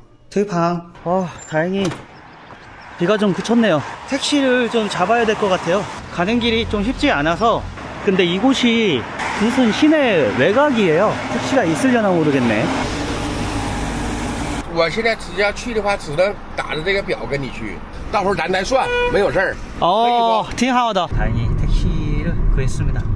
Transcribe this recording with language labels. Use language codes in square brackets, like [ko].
[ko] 들방. 다행히 비가 좀 그쳤네요. 택시를 좀 잡아야 될 것 같아요. 가는 길이 좀 쉽지 않아서. 근데 이곳이 무슨 시내 외곽이에요. 택시가 있으려나 모르겠네. [zh] 我现在直接要去的话，只能打着这个表跟你去，到时候咱再算，没有事儿。挺好的. [ko] 다행히 택시를 구했습니다.